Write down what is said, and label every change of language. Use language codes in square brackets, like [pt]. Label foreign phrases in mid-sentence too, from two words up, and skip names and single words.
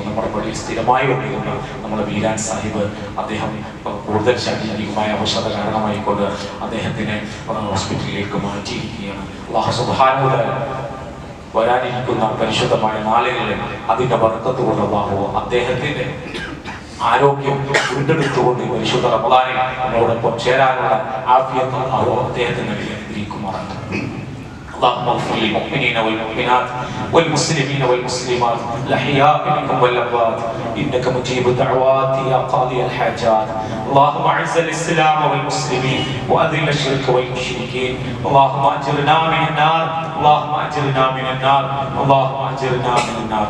[ml] നമ്മുടെ പള്ളിയിൽ സ്ഥിരമായി വന്നിരുന്ന നമ്മുടെ വീരാൻ സാഹിബ്, അദ്ദേഹം കൂടുതൽ ശാരീരികമായ അവശത കാരണമായിക്കൊണ്ട് അദ്ദേഹത്തിനെ ഹോസ്പിറ്റലിലേക്ക് മാറ്റിയിരിക്കുകയാണ്. [ar] الله سبحانه وتعالى [ml] വരാനിരിക്കുന്ന പരിശുദ്ധമായ നാളുകളിൽ അതിന്റെ ബർക്കത്ത് കൊണ്ട് അല്ലാഹു അദ്ദേഹത്തിന്റെ ആരോഗ്യം വീണ്ടെടുത്തുകൊണ്ട് പരിശുദ്ധ റമദാനിൽ നമ്മളോടൊപ്പം ചേരാനുള്ള ആഫിയത്ത് അല്ലാഹു അദ്ദേഹത്തിന് നൽകി അനുഗ്രഹിക്കുമാറാകട്ടെ. [ar] اللهم اغفر للمؤمنين والمؤمنات والمسلمين والمسلمات الاحياء منهم والاموات انك مجيب الدعوات يا قاضي الحاجات. اللهم اعز الاسلام والمسلمين واذل الشرك والمشركين. اللهم اجرنا من النار، اللهم اجرنا من النار، اللهم اجرنا من النار.